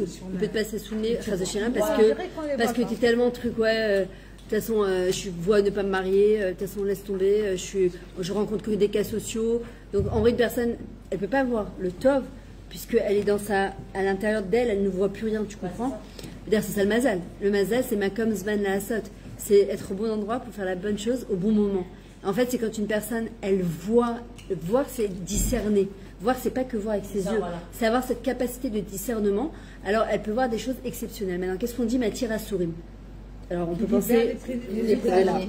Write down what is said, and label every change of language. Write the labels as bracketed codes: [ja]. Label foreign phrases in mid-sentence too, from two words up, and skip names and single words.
[fr] Il peut te passer sous le nez, parce que tu es tellement truc, ouais. De toute façon, je vois ne pas me marier. De toute façon, laisse tomber. Je rencontre que des cas sociaux. Donc, en vrai, une personne, elle peut pas voir le tov, puisqu'elle est à l'intérieur d'elle, elle ne voit plus rien, tu comprends? D'ailleurs, c'est ça le mazal. Le mazal, c'est [he] מקום זמן לעשות. [fr] C'est être au bon endroit pour faire la bonne chose au bon moment. En fait, c'est quand une personne, elle voit, voir, c'est discerner. Voir, c'est pas que voir avec ses yeux. Voilà. C'est avoir cette capacité de discernement. Alors, elle peut voir des choses exceptionnelles. Maintenant, qu'est-ce qu'on dit, matière à sourim? Alors, on peut penser les prisonniers.